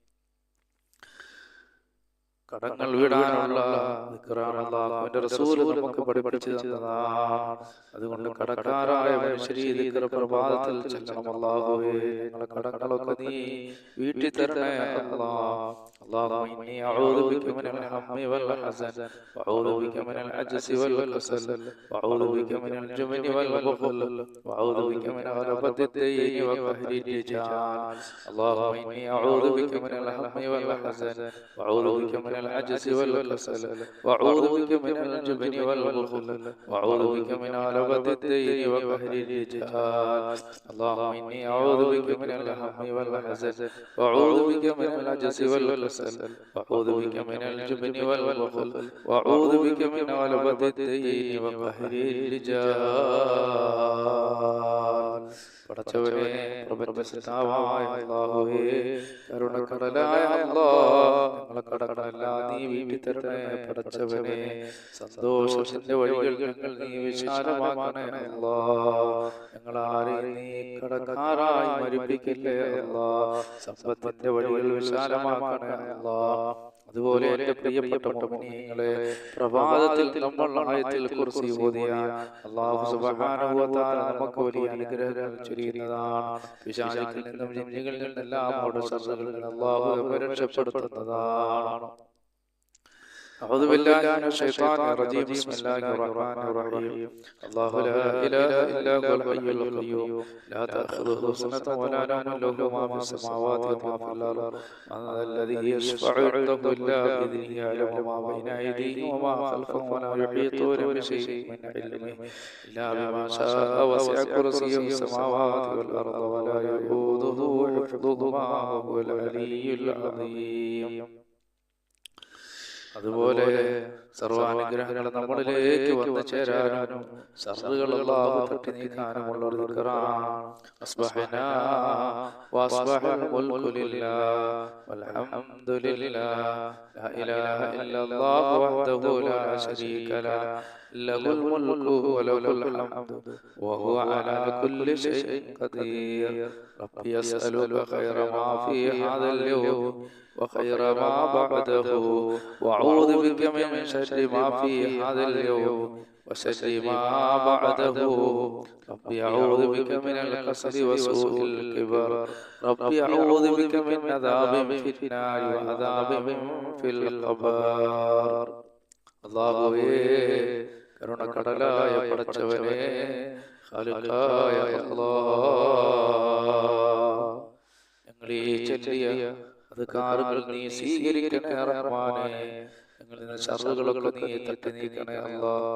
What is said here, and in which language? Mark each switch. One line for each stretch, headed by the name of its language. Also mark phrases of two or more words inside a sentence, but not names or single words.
Malayalam: കടങ്ങൾ വീടാനുള്ള ദിക്റാണ് അല്ലാഹുവിന്റെ റസൂൽ നമുക്ക് പഠിപ്പിച്ചു തന്നതാണ്. അതുകൊണ്ട് കടക്കാരായ മനുഷ്യരെ ഈ ദിക്ർ പ്രഭാതത്തിൽ ചൊല്ലണം. അല്ലാഹുവേ, ഞങ്ങളുടെ കടങ്ങളൊക്കെ നീ വീട്ടി തരണേ അല്ലാഹ്.
Arabic: اللهم إني أعوذ بك من الهم والحزن وأعوذ بك من العجز والكسل وأعوذ بك من الجبن والبخل وأعوذ بك من غلبة الدين وقهر الرجال. اللهم إني أعوذ بك من الهم والحزن وأعوذ بك من العجز والكسل وأعوذ بك من الجبن والبخل وأعوذ بك من غلبة الدين وقهر الرجال. اللهم إني أعوذ بك من الهم والحزن وأعوذ بك من العجز والكسل وأعوذ بك من الجبن والبخل وأعوذ بك من غلبة الدين وقهر الرجال.
Malayalam: പടച്ചവനെ, പ്രപഞ്ചസൃഷ്ടാവായ അല്ലാഹുവേ, കരുണക്കടലായ അല്ലാഹ്, ഞങ്ങളെ കടങ്ങളെല്ലാം നീ വീട്ടി തരണേ പടച്ചവനെ. സന്തോഷത്തിന്റെ വഴികൾ ഞങ്ങൾ നീ വിശാലമാക്കണേ അല്ലാഹ്. ഞങ്ങളാരെയും നീ കടക്കാരായി മരിപ്പിക്കില്ലേ അല്ലാഹ്. സമ്പത്തിന്റെ വഴികൾ വിശാലമാക്കണേ അല്ലാഹ്. അതുപോലെ എന്റെ പ്രിയപ്പെട്ട മുഅ്മിനീങ്ങളെ, പ്രഭാതത്തിൽ നമ്മൾ ആയത്തുൽ കുർസി ഓതിയ
Arabic: الله سبحانه وتعالى
Malayalam: നമുക്ക് വലിയ അനുഗ്രഹങ്ങൾ ചൊരിയുന്നതാണ്. പിശാചുക്കളിൽ നിന്നും ജിന്നുകളിൽ നിന്നെല്ലാം അവരുടെ ശർറുകളിൽ അല്ലാഹു നമ്മെ രക്ഷപ്പെടുത്തുന്നതാണ്.
Arabic: أعوذ بالله من الشيطان الرجيم. بسم الله الرحمن الرحيم. الله لا إله إلا هو الحي القيوم لا تأخذه سنة ولا نوم له ما في السماوات وما في الأرض. من ذا الذي يشفع عنده إلا بإذنه يعلم ما بين أيديهم وما خلفهم ولا يحيطون بشيء من علمه إلا بما شاء وسع كرسيه السماوات والأرض ولا يؤوده حفظهما وهو العلي العظيم.
Malayalam: അതുപോലെ സർവാനുഗ്രഹങ്ങൾ നമ്മളിലേക്ക് വന്നു ചേരാനും ശർറുകൾ അല്ലാഹു തട്ടി നീക്കാനുമുള്ള ഒരു ദിക്റാണ്.
Arabic: أصبحنا وأصبح الملك لله والحمد لله لا إله إلا الله وحده لا شريك له له الملك وله الحمد وهو على كل شيء قدير. ربي يسألك خير ما في هذا اليوم وخير ما بعده وأعوذ بك من شر شر ما في هذا اليوم وشر ما بعده. ربي أعوذ بك من الكسل وسوء الكبر. ربي أعوذ بك من عذاب في النار وعذاب في القبر.
Malayalam: അല്ലാഹുവേ, കരുണക്കടലായ പടച്ചവനെ, ഖാലിഖായ അല്ലാഹ്, ഞങ്ങളീ ചൊല്ലിയ അദ്കാറുകൾ നീ സ്വീകരിക്കണേ റഹ്മാനേ. ഞങ്ങളിൽ നിന്ന് ശർറുകളൊക്കെ നീ തട്ടി നീക്കണേ അല്ലാഹ്.